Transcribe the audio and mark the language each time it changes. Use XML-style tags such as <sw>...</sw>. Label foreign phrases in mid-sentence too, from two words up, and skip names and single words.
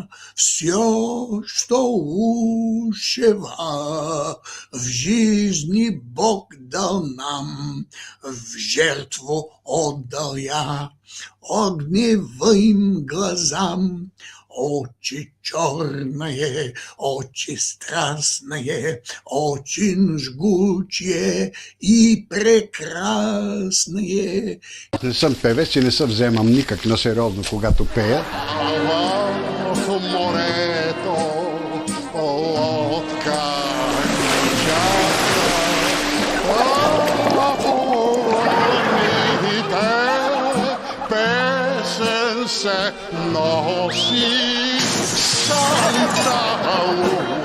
<ru>Все, что лучшего в жизни Бог дал нам, в жертву отдал я огневым глазам. Очи черные, очи страстные, очень жгучие и прекрасные.</ru> <bg>Не съм певец и не се вземам никак на сериозно, когато пея. В морето лодка чака, по вълните песен се носи, Санта</bg>